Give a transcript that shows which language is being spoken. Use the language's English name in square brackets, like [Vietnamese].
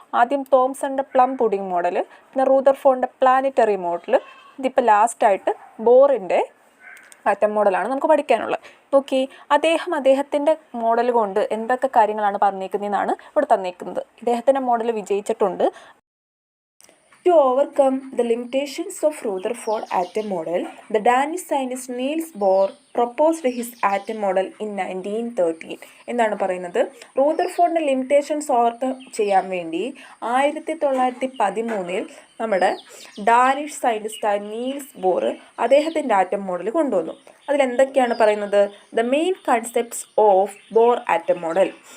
[Malayalam] ആദ്യം തോംസണിൻ്റെ plum pudding model, പിന്നെ റൂദർഫോർഡിൻ്റെ planetary model, ഇതിപ്പോൾ ലാസ്റ്റായിട്ട് ബോറിൻ്റെ ആറ്റം മോഡലാണ് നമുക്ക് പഠിക്കാനുള്ളത്. നോക്കി, അദ്ദേഹത്തിൻ്റെ മോഡൽ കൊണ്ട് എന്തൊക്കെ കാര്യങ്ങളാണ് പറഞ്ഞേക്കുന്നതെന്നാണ് ഇവിടെ തന്നേക്കുന്നത്. ഇദ്ദേഹത്തിൻ്റെ model വിജയിച്ചിട്ടുണ്ട്. [English] To overcome the limitations of Rutherford atom model, the Danish scientist Niels Bohr proposed his atom model in 1913. [Malayalam] എന്താണ് പറയുന്നത്? റൂദർഫോർഡിൻ്റെ ലിമിറ്റേഷൻസ് ഓവർകം ചെയ്യാൻ വേണ്ടി 1913 നമ്മുടെ ഡാനിഷ് സയൻറ്റിസ്റ്റായ നീൽസ് ബോർ അദ്ദേഹത്തിൻ്റെ ആറ്റം മോഡൽ കൊണ്ടുവന്നു. അതിലെന്തൊക്കെയാണ് പറയുന്നത്? [English] The main concepts of Bohr atom model.